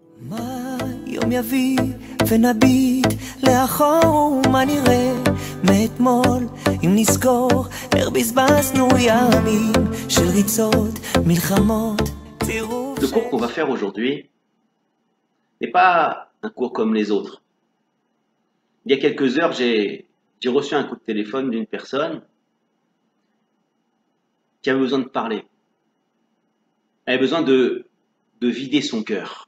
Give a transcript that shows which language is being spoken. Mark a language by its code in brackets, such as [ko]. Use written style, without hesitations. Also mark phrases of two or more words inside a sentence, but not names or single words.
[he] מה יום יביא ונביט לאחור מה נראה מאתמול אם נזכור איך בזבזנו ימים של ריצות, מלחמות, צירוף. [fr] Le cours qu'on va faire aujourd'hui n'est pas un cours comme les autres. Il y a quelques heures, j'ai reçu un coup de téléphone d'une personne qui avait besoin de parler. Elle avait besoin de vider son cœur.